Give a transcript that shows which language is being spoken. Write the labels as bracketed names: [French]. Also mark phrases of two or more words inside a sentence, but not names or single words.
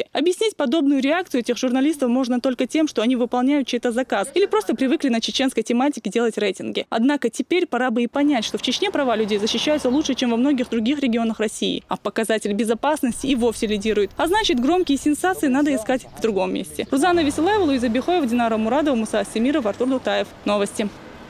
[Russian] Объяснить подобную реакцию этих журналистов можно только тем, что они выполняют чей-то заказ или просто привыкли на чеченской тематике делать рейтинги. Однако теперь пора бы и понять, что в Чечне права людей защищаются лучше, чем во многих других регионах России. А показатель безопасности и вовсе лидирует. А значит, громкие сенсации надо искать в другом месте. Рузана Веселаева, Луиза Бихоева, Динара Мурадова, Муса Асемиров, Артур Дутаев. Новости.